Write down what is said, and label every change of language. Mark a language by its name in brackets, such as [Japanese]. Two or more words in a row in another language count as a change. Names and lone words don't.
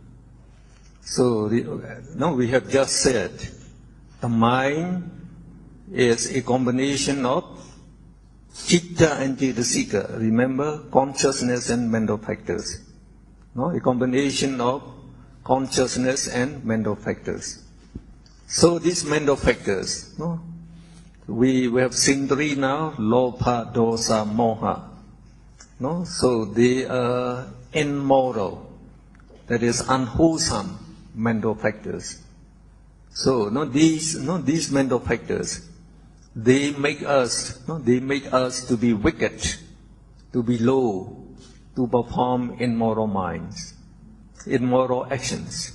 [English] So, we have just said, the mind is a combination of citta and cetasika. Remember, consciousness and mental factors. A combination of consciousness and mental factors. So these mental factors, we have seen 3 now: [Pali] lobha, dosa, moha. [English] So they are immoral, that is unwholesome mental factors. So these mental factors, they make us to be wicked, to be low, to perform immoral minds, immoral actions.